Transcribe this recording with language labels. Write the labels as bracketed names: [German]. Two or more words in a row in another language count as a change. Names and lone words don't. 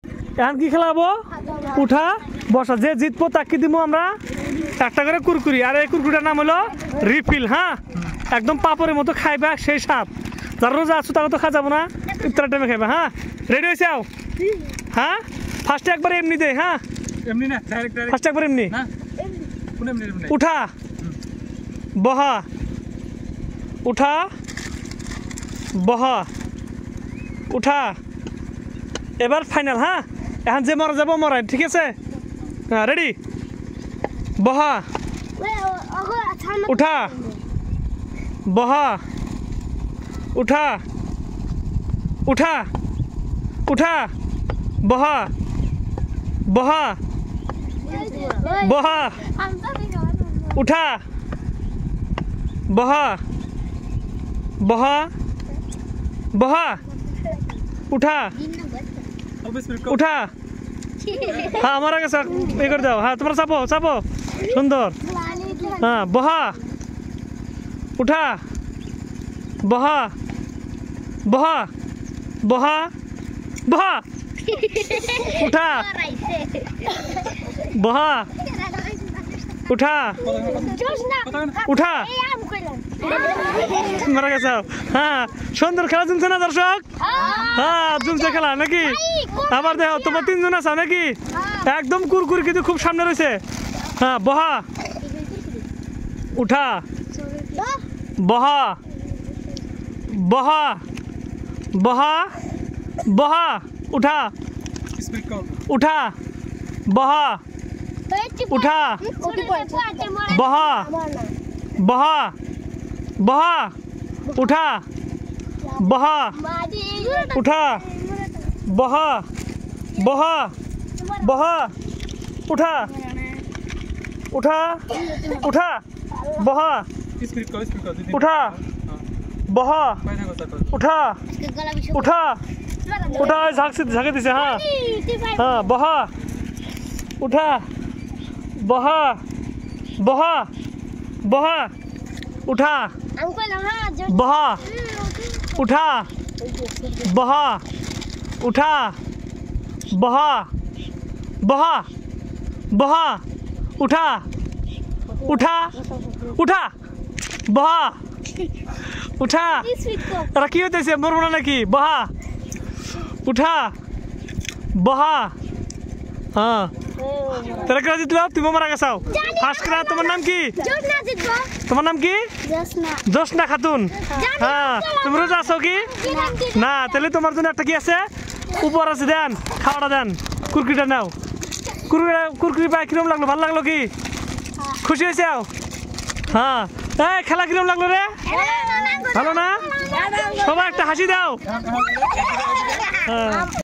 [Bangla] এখন কি খেলাবো উঠা বসা যে জিতবো তাকে দিব আমরা একটা করে কুরকুরি আর এই কুরকুরিটার নাম হলো রিফিল হ্যাঁ একদম পাপড়ের মতো খাইবা সেই স্বাদ যারা রোজা আছো তারা তো খাওয়া যাবো না ইফতারের টাইমে খাইবা হ্যাঁ রেডি হয়েছে আও হ্যাঁ ফার্স্টে একবার এমনি দে হ্যাঁ এমনি না ডাইরেক্ট ফার্স্টে একবার এমনি না কোন এমনি উঠা বহা উঠা বহা উঠা এবার ফাইনাল হ্যাঁ এখন যে মরা যাবো মরাই ঠিক আছে হ্যাঁ রেডি বহা উঠা বহা উঠা উঠা উঠা বহা বহা বহা উঠা বহা বহা বহা উঠা উঠা হ্যাঁ আমার আগে এ করে দাও হ্যাঁ তোমরা চাপো চাপো সুন্দর হ্যাঁ বহা উঠা বহা বহা বহা বহা উঠা বহা উঠা উঠা মারা গেছে হ্যাঁ সুন্দর খেলা জমছে না দর্শক হ্যাঁ জমছে খেলা নাকি আবার দেখো তোমার তিনজন আছো নাকি একদম কুরকুরি কিন্তু খুব সামনে রয়েছে হ্যাঁ বহা উঠা বহা বহা বহা বহা উঠা উঠা বহা উঠা বহা বহা বহা উঠা বহা উঠা বহা বহা বহা উঠা উঠা উঠা বহা উঠা বহা উঠা উঠা উঠা ঝাঁকে দিছে হ্যাঁ হ্যাঁ বহা উঠা বহা বহা বহা উঠা বহা উঠা বহা উঠা বহা বহা বহা উঠা উঠা উঠা বহা উঠা তারা কি হইতেছে মরবো না নাকি বহা উঠা বহা হ্যাঁ তারা কেউ জিতলো তুমি মারা গেছাও [English] first class [Bangla] তোমার নাম কি তোমার নাম কি জোসনা খাতুন হ্যাঁ তুমি রোজা আছো কি না তাহলে তোমার জন্য একটা কি আছে উপর আছে দেন খাওয়াটা দেন কুরকুরিটা নাও কুরকুরি পাই কিরম লাগলো ভালো লাগলো কি খুশি হয়েছে হ্যাঁ এই খেলা কিরম লাগলো রে ভালো না সবাই একটা হাসি দাও হ্যাঁ